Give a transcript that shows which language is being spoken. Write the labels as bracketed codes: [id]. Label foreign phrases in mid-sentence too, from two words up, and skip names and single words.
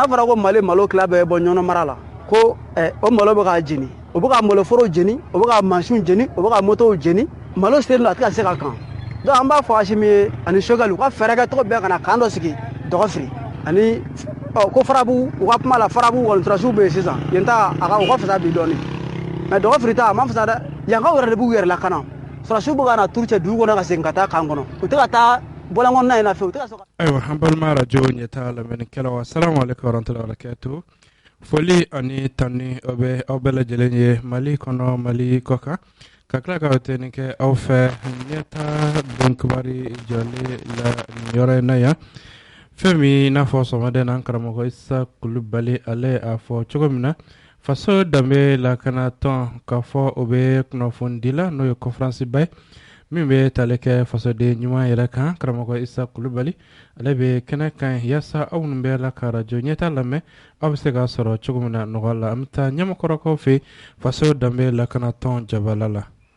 [bm] fɔra ko Mali malo tila bɛɛ bɔ ɲɔnɔ mara la ko o malo bɛ ka jeni o bɛ ka maloforo jeni o bɛ ka mansinw jeni o bɛ ka motow jeni malo selen don a tɛ ka se ka kan donc an b'a fɔ Assimi ye ani Choguel u ka fɛɛrɛ kɛ cogo bɛɛ ka na kan dɔ sigi Dɔgɔfiri ani ko farabu u ka kuma la farabu kɔni surasiw bɛ yen sisan yen ta u ka fisa bi dɔɔnin mais Dɔgɔfiri ta a ma fisa dɛ yankaw yɛrɛ de b'u yɛrɛ lakana surasiw bɛ ka na turu cɛ dugu kɔnɔ ka segin ka taa kan kɔnɔ u tɛ ka taa bɔlɔngɔnna in na fewu u tɛ ka sɔn ka ayiwa an balima radio ɲɛtaa lamɛnnikɛlaw [ar] السلام عليكم ورحمة الله وبركاته [bm] foli ani tani o bɛ aw bɛɛ lajɛlen ye Mali kɔnɔ Mali kɔ kan ka tila ka tɛni kɛ aw fɛ ɲɛtaa donkibari jɔlen la nin yɔrɔ in na yan fɛn min n'a fɔ sɔgɔmaden na an karamɔgɔ Isa Kulubali ale a fɔ cogo min na faso danbe lakana tɔn k'a fɔ o bɛ kunnafoni la n'o ye conférence ba ye min bɛ tali kɛ fasoden ɲuman yɛrɛ kan karamɔgɔ Isa Kulubali ale bɛ kɛnɛ kan yaasa aw minnu bɛ la ka radio ɲɛtaa lamɛn aw bɛ se k'a sɔrɔ cogo min na nɔgɔya la an bɛ taa ɲɛmɔgɔkɔrɔkaw fɛ faso danbe lakana tɔn jabala la